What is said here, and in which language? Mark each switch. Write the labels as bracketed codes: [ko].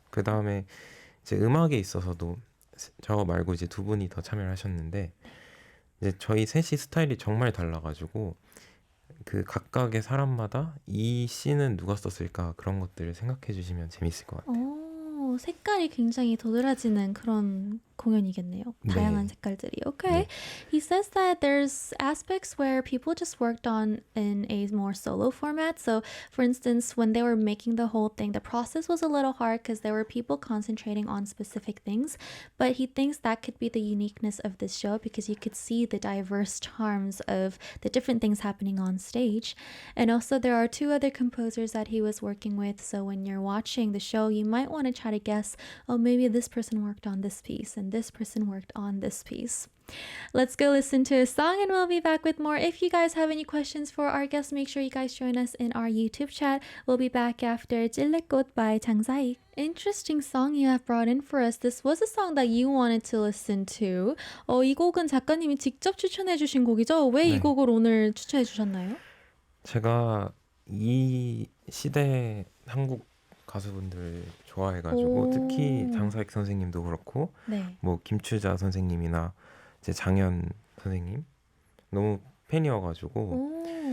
[ko] 그 다음에 이제 음악에 있어서도 저 말고 이제 두 분이 더 참여를 하셨는데 이제 저희 셋이 스타일이 정말 달라가지고 그 각각의 사람마다 이 씬은 누가 썼을까 그런 것들을 생각해 주시면 재밌을 것 같아요. 색깔이 굉장히 도드라지는 그런 공연이겠네요. 다양한 색깔들이. Okay. 네. [en] He says that there's aspects where people just worked on in a more solo format. So, for instance, when they were making the whole thing, the process was a little hard because there were people concentrating on specific things. But he thinks that could be the uniqueness of this show because you could see the diverse charms of the different things happening on stage. And also, there are two other composers that he was working with. So, when you're watching the show, you might want to try to guess, oh, maybe this person worked on this piece and this person worked on this piece. Let's go listen to a song and we'll be back with more. If you guys have any questions for our guests, make sure you guys join us in our YouTube chat. We'll be back after 찔레꽃 by 장사익. Interesting song you have brought in for us. This was a song that you wanted to listen to. [ko] 이 곡은 작가님이 직접 추천해 주신 곡이죠? 왜 이 네. 곡을 오늘 추천해 주셨나요? 제가 이 시대 한국 가수분들 좋아해가지고 특히 장사익 선생님도 그렇고 네. 뭐 김추자 선생님이나 이제 장현 선생님 너무 팬이어가지고